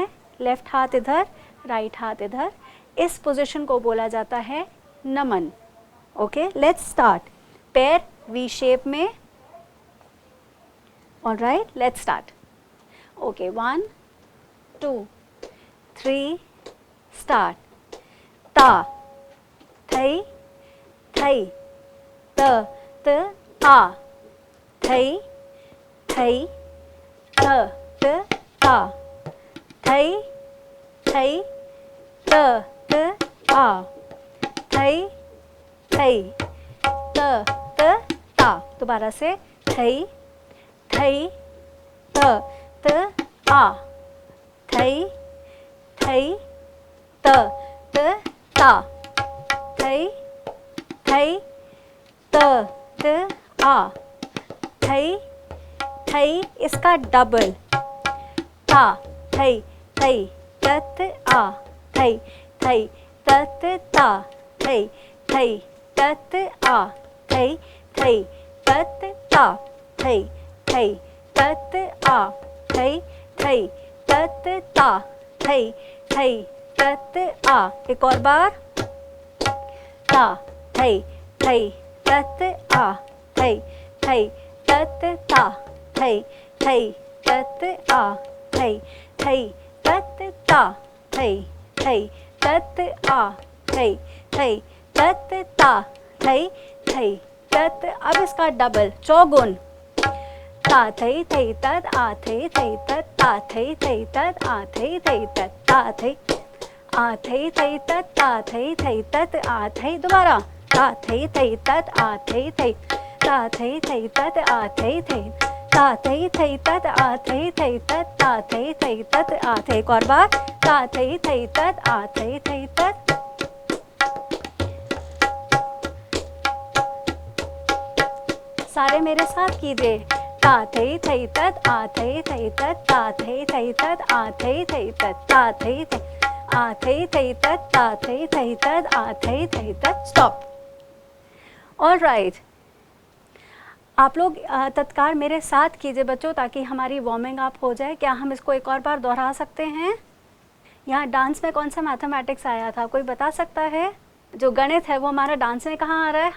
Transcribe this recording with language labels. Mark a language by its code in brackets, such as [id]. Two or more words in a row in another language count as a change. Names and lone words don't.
[hi] लेफ्ट हाथ इधर, राइट हाथ इधर। इस पोजीशन को बोला जाता है नमन। [en] okay, let's start. [hi] पैर [en] V shape [hi] में। [en] alright, let's start. okay, 1 2 3 start. ता, थई, थई, त ता, थई, थई, त ता, थई, थई, त ता, थई, थई, त ता। [hi] दोबारा से, थई, थई, त ता, थई, थई, त ता, थई, थई, त आ, थई, थई, इसका डबल, ता, थई, थई, तत आ, थई, थई, तत ता, थई, थई, तत आ, थई, थई, तत ता, थई, थई, तत आ, थई, थई, तत ता, थई, थई, तत आ। एक और बार, ता, थई, थई, तत आ, थई, थई, तत ता, थई, थई, तत आ, थई, थई, तत ता, थई, थई, तत आ, थई, थई, तत ता, थई, थई, तत। अब इसका डबल, चौगुन। ता, थई, थई, तत आ, थई, थई, तत ता, थई, थई, तत आ, थई, थई, तत ता, थई, आ, थई, थई, तत ता, थई, थई, तत आ, थई। दोबारा, ता, थई, थई, तत आ, थई, थई, ता, थई, थई, तत आ, थई, थई, ता, थई, थई, तत आ, थई, थई, तत ता, थई, थई, तत आ, थई। एक और बार, ता, थई, थई, तत आ, थई, थई, तत। सारे मेरे साथ कीजिए। ता, थई, थई, तत आ, थई, थई, तत ता, थई, थई, तत आ, थई, थई, तत ता, थई, थई, आ, थई, थई, तत ता, थई, थई, तत आ, थई, थई, तत। स्टॉप। ऑलराइट, आप लोग तत्कार मेरे साथ कीजिए बच्चों, ताकि हमारी [en] warming up [hi] हो जाए। क्या हम इसको एक और बार दोहरा सकते हैं? यहाँ डांस में कौन सा मैथमेटिक्स आया था, कोई बता सकता है? जो गणित है वो हमारा डांस में कहाँ आ रहा है?